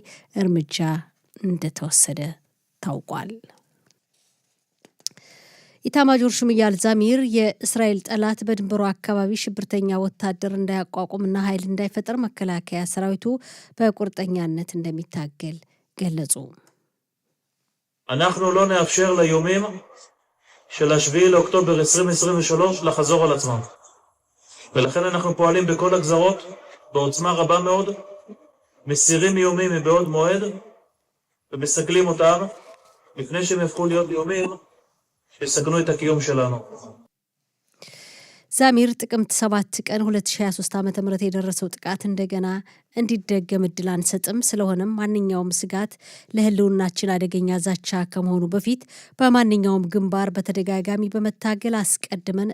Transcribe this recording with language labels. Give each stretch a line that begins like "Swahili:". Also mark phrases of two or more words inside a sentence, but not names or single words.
Amharic: እርምጃ እንደተወሰደ ታውቋል። ኢታማጆር ሹም ኢያል ዛሚር የእስራኤል ጠላት በድንበሩ አካባቢ ሽብርተኛ ወታደር እንዳያቋቁምና ኃይል እንዳይፈጠር መከላከያ ሰራዊቱ በቁርጠኛነት እንደሚታገል ገለጹ።
Hebrew: אנחנו לא נאפשר ליומים של 7 לאוקטובר 2023 לחזור על עצמם. ולכן אנחנו פועלים בכל הגזרות בעוצמה רבה מאוד, מסירים איומים מבעוד מועד ומסגלים אותם לפני שהם יפכו להיות איומים שיסכנו את הקיום שלנו.
Amharic: ዛሚር ጥቅምት 7 ቀን 2023 ዓ.ም የደረሰው ጥቃት እንደገና እንዲደገም እድል አንሰጥም፣ ስለሆነም ማንኛውም ስጋት ለህልውናችን አደገኛ ዛቻ ከመሆኑ በፊት በማንኛውም ግንባር በተደጋጋሚ በመታገል አስቀድመን